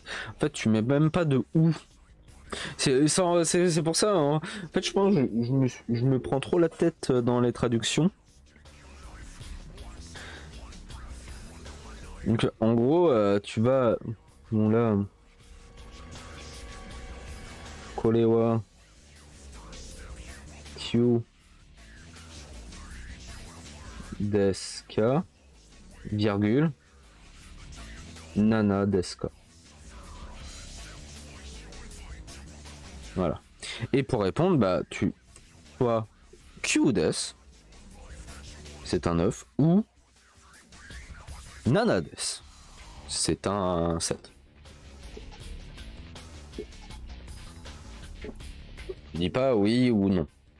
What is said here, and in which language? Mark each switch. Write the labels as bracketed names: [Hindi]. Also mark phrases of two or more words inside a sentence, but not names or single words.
[French] En fait tu mets même pas de ou. C'est pour ça, hein. En fait je pense que je me prends trop la tête dans les traductions. Donc en gros tu vas... Bon là... [Japanese] これは九ですか virgule 七ですか. [French] Voilà. Et pour répondre, bah tu soit [Japanese] 九です, [French] c'est un 9, ou [Japanese] 七です, [French] c'est un 7. Je dis pas oui ou non.